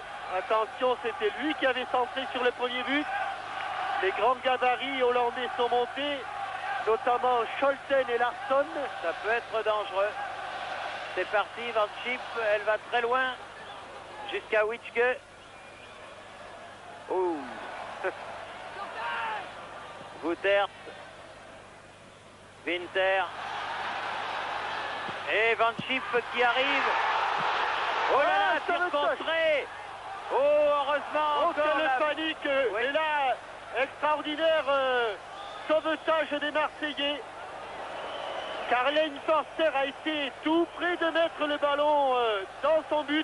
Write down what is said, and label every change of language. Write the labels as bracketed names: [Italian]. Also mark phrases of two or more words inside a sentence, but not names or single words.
[French] Attention, c'était lui qui avait centré sur le premier but. Les grands gabarits hollandais sont montés, notamment Scholten et Larsson. Ça peut être dangereux. C'est parti, Van Schip, elle va très loin. Jusqu'à Witschke. Ouh. Wouters. Winter. Et Van Schip qui arrive. Oh là là, tir contré. Oh, heureusement. Oh, encore quelle la... panique. Oui. Et là, extraordinaire sauvetage des Marseillais. Karl-Heinz Forster a été tout près de mettre le ballon dans son but.